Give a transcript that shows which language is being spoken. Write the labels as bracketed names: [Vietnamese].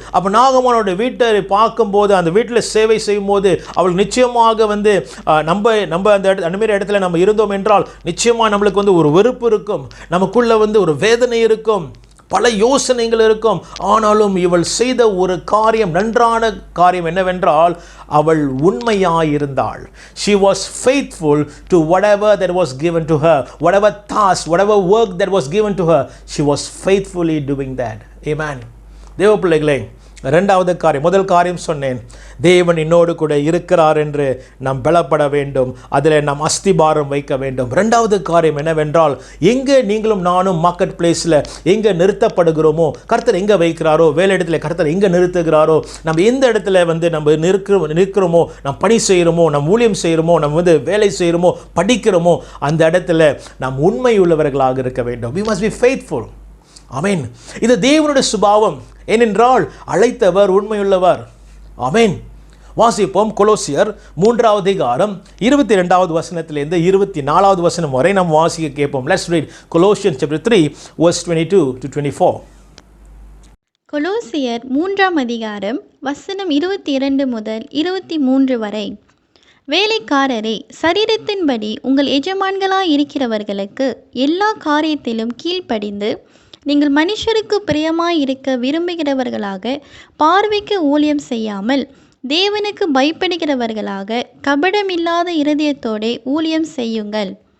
[Tamil] அப்போ நாகமானோட வீட்டை பார்க்கும்போது, அந்த வீட்டில் சேவை செய்யும் போது அவள் நிச்சயமாக நம்ம அந்த மாதிரி இடத்துல நம்ம இருந்தோம் என்றால் நிச்சயமாக நம்மளுக்கு ஒரு வெறுப்பு இருக்கும், நமக்குள்ள ஒரு வேதனை இருக்கும், பல யோசனைகள் இருக்கும். ஆனாலும் இவள் செய்த ஒரு காரியம், நன்றான காரியம் என்னவென்றால், அவள் உண்மையாயிருந்தாள். [English] She was faithful to whatever that was given to her, whatever task, whatever work that was given to her, she was faithfully doing that. Amen. [Tamil] தேவ பிள்ளைகளே, இரண்டாவது காரியம், முதல் காரியம் சொன்னேன், தேவன் என்னோடு கூட இருக்கிறார் என்று நாம் பலப்பட வேண்டும், அதில் நாம் அஸ்திபாரம் வைக்க வேண்டும். இரண்டாவது காரியம் என்னவென்றால், எங்கே நீங்களும் நானும் மார்க்கெட் பிளேஸில் எங்கே நிறுத்தப்படுகிறோமோ, கர்த்தர் எங்கே வைக்கிறாரோ, வேலை இடத்துல கர்த்தர் எங்கே நிறுத்துகிறாரோ, நம்ம எந்த இடத்துல நம்ம நிற்கிறோமோ, நாம் பணி செய்கிறோமோ, நம் ஊழியம் செய்கிறோமோ, நம்ம வேலை செய்கிறோமோ, படிக்கிறோமோ, அந்த இடத்துல நாம் உண்மை உள்ளவர்களாக இருக்க வேண்டும். [English] We must be faithful. [Tamil] ஆமென். இது தேவனுடைய சுபாவம். ஏனென்றால் அழைத்தவர் உண்மையுள்ளவர். ஆமென். வாசிப்போம். கொலோசியர் 3வது அதிகாரம் 22வது வசனத்திலிருந்து 24வது வசனம் வரை நாம் வாசிக்க கேட்போம். [English] Let's read Colossians chapter 3 verse 22 to 24. [Tamil] கொலோசியர் 3ஆம் அதிகாரம் வசனம் 22 முதல் 23 வரை. வேலைக்காரரே, சரீரத்தின்படி உங்கள் எஜமான்களாய் இருக்கிறவர்களுக்கு எல்லா காரியத்திலும் கீழ்ப்படிந்து, நீங்கள் மனுஷருக்கு பிரியமாய் இருக்க விரும்புகிறவர்களாக, பார்வைக்கு ஊழியம் செய்யாமல் தேவனுக்கு பயப்படுகிறவர்களாக, கபடமில்லாத இருதயத்தோடே ஊழியம் செய்யுங்கள்.